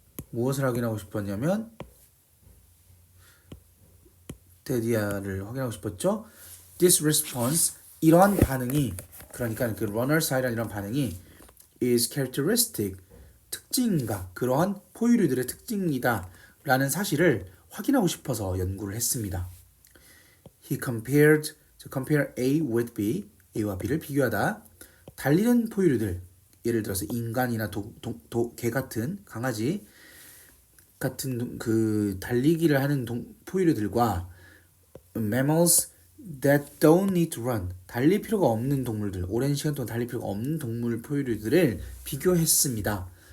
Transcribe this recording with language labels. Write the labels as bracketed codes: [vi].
[ko] 무엇을 확인하고 싶었냐면 데디아를 확인하고 싶었죠. [en] This response, [ko] 이러한 반응이, 그러니까 그 runner's high라는 이런 반응이 [en] is characteristic, [ko] 특징인가, 그러한 포유류들의 특징이다 라는 사실을 확인하고 싶어서 연구를 했습니다. [en] He compared, compare A with B, [ko] A와 B를 비교하다. 달리는 포유류들, 예를 들어서 인간이나 개 같은 강아지 같은 그 달리기를 하는 포유류들과 [en] mammals that don't need to run, [ko] 달릴 필요가 없는 동물들, 오랜 시간 동안 달릴 필요가 없는 동물 포유류들을 비교했습니다.